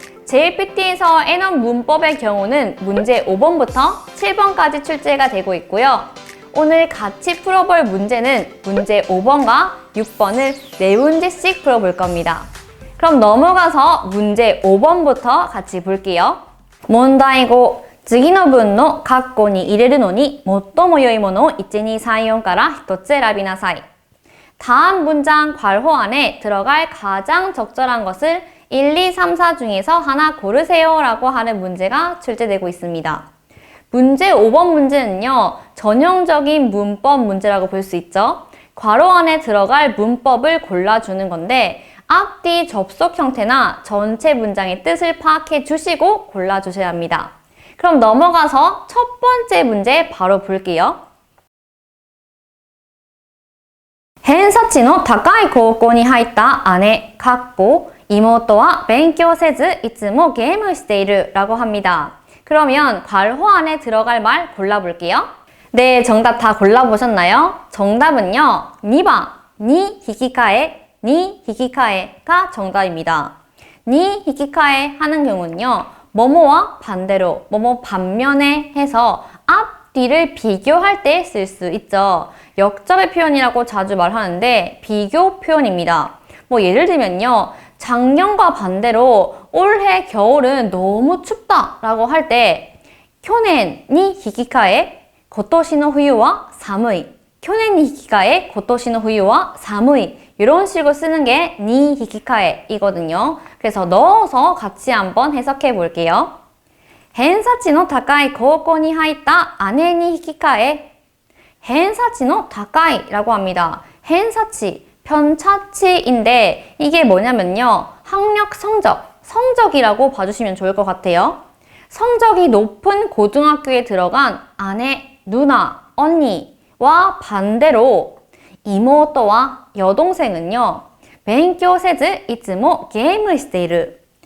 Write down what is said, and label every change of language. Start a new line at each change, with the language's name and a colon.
Korean: JLPT에서 N1 문법의 경우는 문제 5번부터 7번까지 출제가 되고 있고요. 오늘 같이 풀어볼 문제는 문제 5번과 6번을 4문제씩 풀어볼 겁니다. 그럼 넘어가서 문제 5번부터 같이 볼게요. 문제고
Japanese: 次の文の括弧に入れるのに最も良いものを1、2、3、4から1つ選びなさい.
Korean: 다음 문장 괄호 안에 들어갈 가장 적절한 것을 1, 2, 3, 4 중에서 하나 고르세요 라고 하는 문제가 출제되고 있습니다. 문제 5번 문제는요, 전형적인 문법 문제라고 볼 수 있죠. 괄호 안에 들어갈 문법을 골라주는 건데 앞뒤 접속 형태나 전체 문장의 뜻을 파악해 주시고 골라주셔야 합니다. 그럼 넘어가서 첫 번째 문제 바로 볼게요.
Japanese: 偏差値の高い高校に入った姉、妹は勉強せずいつもゲームしている
Korean: 라고 합니다. 그러면 괄호 안에 들어갈 말 골라볼게요. 네, 정답 다 골라보셨나요? 정답은요, 2번, 니 히키카에가 정답입니다. 니 히키카에 하는 경우는요, 뭐뭐와 반대로, 뭐뭐 반면에 해서 앞, 뒤를 비교할 때 쓸 수 있죠. 역접의 표현이라고 자주 말하는데 비교 표현입니다. 뭐 예를 들면요, 작년과 반대로 올해 겨울은 너무 춥다 라고 할 때
Japanese: 去年に引き換え今年の冬は寒い. 去年に引き換え今年の冬は寒い.
Korean: 이런 식으로 쓰는 게 니 히키카에이거든요. 그래서 넣어서 같이 한번 해석해 볼게요.
Japanese: 偏差値の高い高校に入った姉に引き換え. 偏差値の高い
Korean: 라고 합니다. 偏差値, 편차치인데 이게 뭐냐면요, 학력 성적이라고 봐주시면 좋을 것 같아요. 성적이 높은 고등학교에 들어간 아내, 누나, 언니와 반대로 이모토와 여동생은요,
Japanese: 勉強せずいつもゲームしている.